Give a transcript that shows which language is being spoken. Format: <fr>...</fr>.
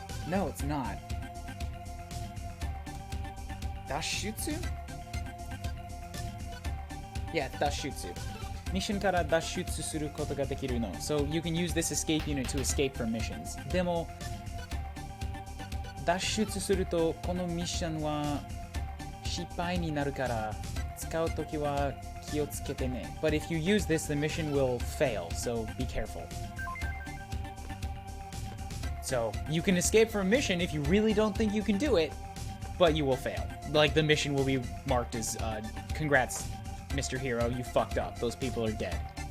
<en>No, it's not.</en> <ja>脱出? Yeah, 脱出。ミッションから脱出することができるの。</ja> <en>So you can use this escape unit to escape from missions.</en> <ja>でも、脱出するとこのミッションは失敗になるから使うときは気をつけてね。</ja> <en>But if you use this, the mission will fail, so be careful. So you can escape from a mission if you really don't think you can do it, but you will fail. Like the mission will be marked as, congrats, Mr. Hero, you fucked up. Those people are dead.</en>